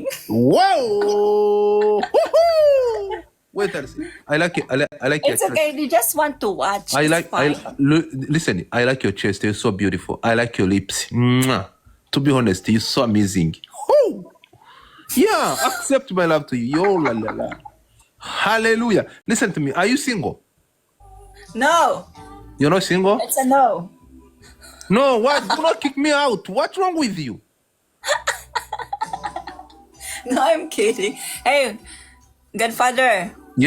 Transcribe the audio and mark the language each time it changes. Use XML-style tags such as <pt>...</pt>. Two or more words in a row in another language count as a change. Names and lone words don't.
<en>Whoa! Woohoo! Wait and see. I like it. I like It's your okay. You just want to watch. It's fine. Listen, I like your chest. You're so beautiful. I like your lips. Mwah. To be honest, you're so amazing. Woo! Yeah, accept my love to you. Yo, la la la. Hallelujah. Listen to me. Are you single? No. You're not single? It's a no. No, what? Do not kick me out. What's wrong with you? No, I'm kidding. Hey, Godfather. Where</en>